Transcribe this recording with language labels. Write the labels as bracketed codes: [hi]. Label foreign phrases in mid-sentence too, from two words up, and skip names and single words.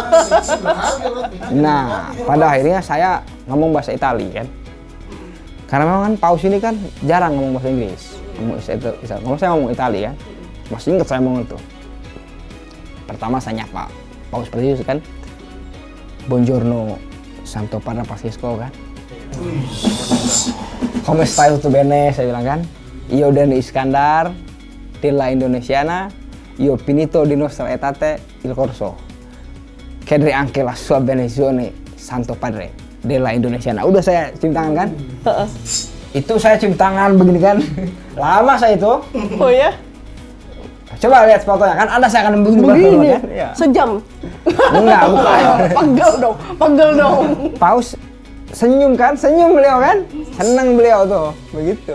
[id] Nah, pada akhirnya saya ngomong bahasa Itali kan. Karena memang kan paus ini kan jarang ngomong bahasa Inggris. Ngomong saya ngomong Itali kan. Masih ingat saya ngomong itu. Pertama saya nyapa Paus Franciscus kan. [it] Buongiorno Santo Padre Francisco kan. Come stai tutto bene, [id] saya bilang kan. [it] Io Dani Iskandar della Indonesiana, io finito di nostra etate il corso. Chiedere anche la sua benedizione Santo Padre della Indonesiana. [id] Udah saya cium tangan kan? Itu saya cium tangan begini kan. Lama saya itu. Oh ya? Coba lihat fotonya kan, ada saya akan begini kan? Ya. Sejam. Enggak, bukan. Pegel dong. Paus senyum kan, senyum beliau kan, senang beliau tuh, begitu.